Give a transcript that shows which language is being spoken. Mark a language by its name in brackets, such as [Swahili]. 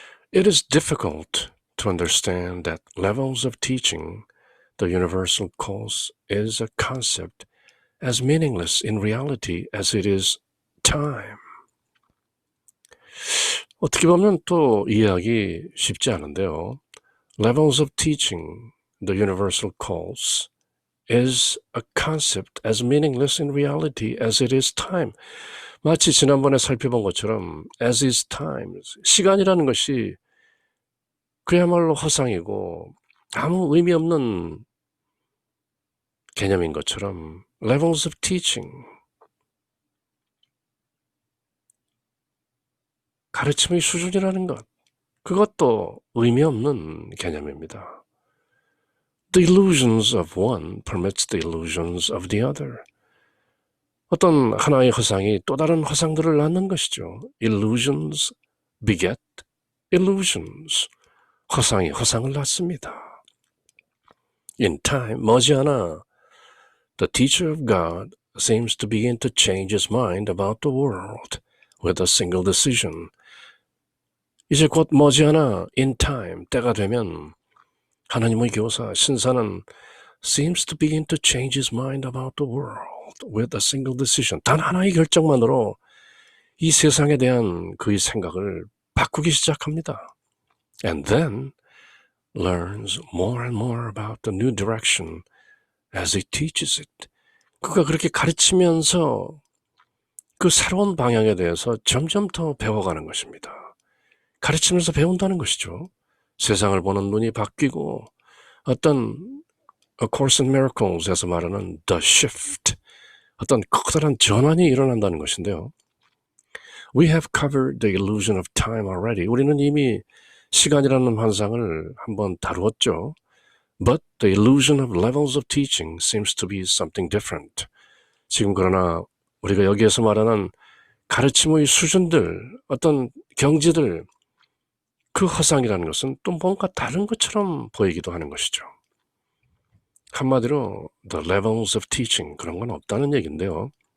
[English] It is difficult to understand that levels of teaching the universal cause is a concept as meaningless in reality as it is time. [Korean] 어떻게 보면 또 이해하기 쉽지 않은데요. [English] Levels of teaching the universal cause is a concept as meaningless in reality as it is time. [Korean] 마치 지난번에 살펴본 것처럼 as is time, 시간이라는 것이 그야말로 허상이고 아무 의미 없는 개념인 것처럼 [English] levels of teaching, [Korean] 가르침의 수준이라는 것, 그것도 의미 없는 개념입니다. [English] The illusions of one permits the illusions of the other. [Korean] 어떤 하나의 허상이 또 다른 허상들을 낳는 것이죠. [English] Illusions beget illusions. [Korean] 허상이 허상을 낳습니다. [English] In time, 머지않아 the teacher of God seems to begin to change his mind about the world with a single decision. [Korean] 이제 곧 머지않아 [English] in time, [Korean] 때가 되면 하나님의 교사, 신사는 [English] seems to begin to change his mind about the world with a single decision. [Korean] 단 하나의 결정만으로 이 세상에 대한 그의 생각을 바꾸기 시작합니다. [English] And then learns more and more about the new direction as he teaches it. [Korean] 그가 그렇게 가르치면서 그 새로운 방향에 대해서 점점 더 배워가는 것입니다. 가르치면서 배운다는 것이죠. 세상을 보는 눈이 바뀌고 어떤 A Course in Miracles에서 말하는 The Shift, 어떤 커다란 전환이 일어난다는 것인데요. [English] We have covered the illusion of time already. [Korean] 우리는 이미 시간이라는 환상을 한번 다루었죠. [English] But the illusion of levels of teaching seems to be something different. [Korean] 지금 그러나 우리가 여기에서 말하는 가르침의 수준들, 어떤 경지들, 그 허상이라는 것은 또 뭔가 다른 것처럼 보이기도 하는 것이죠. 한마디로 [English] the levels of teaching, [Korean] 그런 건 없다는 얘기인데요.